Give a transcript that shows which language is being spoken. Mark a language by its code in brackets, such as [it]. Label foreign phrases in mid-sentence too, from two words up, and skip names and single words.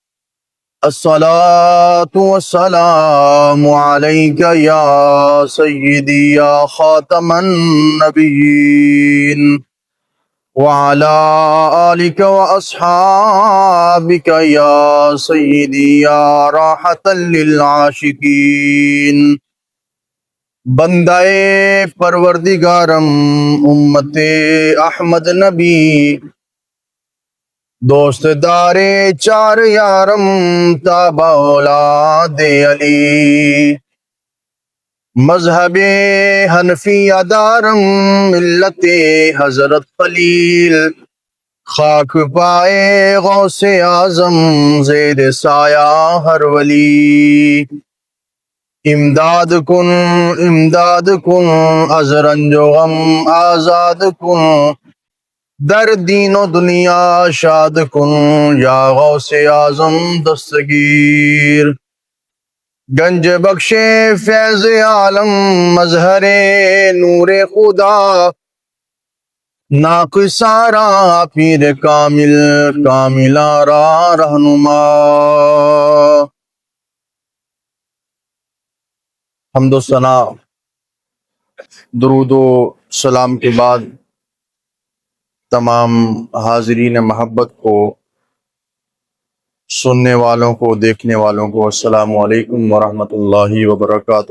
[ar] الصلاة والسلام عليك يا سيدي يا خاتم النبيين وعلى آلك وأصحابك يا سيدي يا راحة للعاشقين. [fa] بندہ پروردگارم امت احمد نبی دوست دارے چار یارم تابع اولاد علی. مذہب حنفیہ دارم ملت حضرت خلیل. خاک پائے غوث اعظم زیر سایہ ہر ولی. امداد کن از رنج و غم آزاد کن. در دین و دنیا شاد کن یا غوث اعظم دستگیر. گنج بخش فیض عالم مظہر نور خدا. ناقصارا پیر کاملارا رہنما. [ur] حمد و ثنا درود و سلام کے بعد تمام حاضرین محبت کو، سننے والوں کو، دیکھنے والوں کو [ar] السلام علیکم ورحمۃ اللہ وبرکاتہ۔